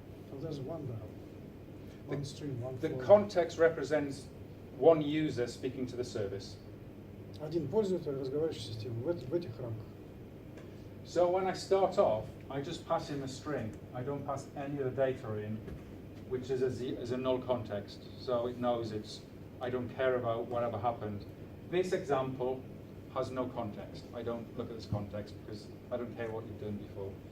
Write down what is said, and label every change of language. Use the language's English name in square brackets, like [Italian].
[English] So there's one dialog, one stream, one the flow. context represents one user speaking to the service. [Russian] Один пользователь разговаривающей системы в этих рамках. [English] So when I start off, I just pass in a string. I don't pass any of the data in, which is as a null context. So it knows I don't care about whatever happened. This example has no context. I don't look at this context because I don't care what you've done before.